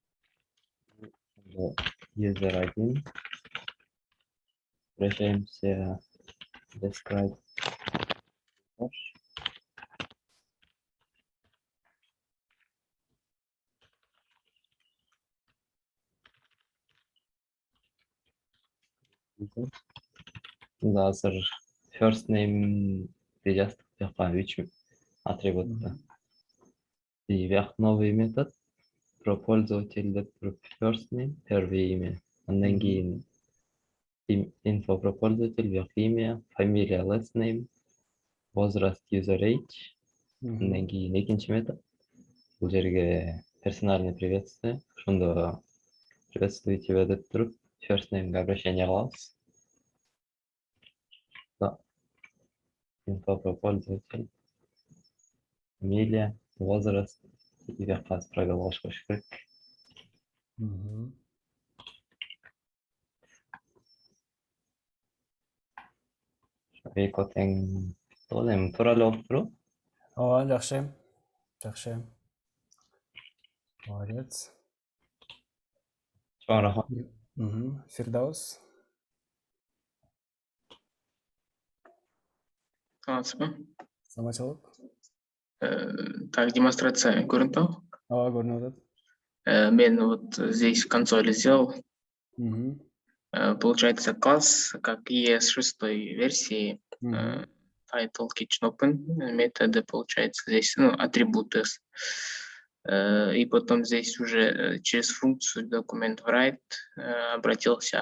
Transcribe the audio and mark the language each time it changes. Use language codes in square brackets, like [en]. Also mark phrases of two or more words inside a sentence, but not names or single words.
[ru] User 1. Обращаемся describe. [ky] Да, азыр [en] first name [ky] жаздык бияка 3 атрибутта. Мгм. [ru] И бияк новый метод. Про пользователь [ky] деп туруп [en] first name, [ru] первое имя. [ky] Андан Мгм. [ru] кийин info про пользователь, бияк имя, фамилия, [en] last name, возраст, user age. Мгм. [ky] Андан кийин экинчи метод. Бул жерге [ru] персональный приветствие. [ky] Ошондо [ru] приветствую тебя [ky] деп туруп [en] first name'ге [ky] обращение кылабыз. [ru] Да. Info про пользователь, фамилия, возраст. [ky] И бияка пробел кошуш керек. Мгм. Эко тең эми туура эле болуп турбу? Ооба, жакшы. Жакшы. Молодец. Чоң рахмат. Мгм. Фирдаус. Саламатсызбы? Саламатчылык. Так, демонстрация көрүнүп атабы? Ооба, көрүнүп атат. [ru] Мен вот здесь в консоли сделал. Мгм. Получается класс, как ES6 версии, Мгм. [en] title kitchen open, [ru] методы, получается, здесь, ну, атрибуты. И потом здесь уже через функцию документ write обратился.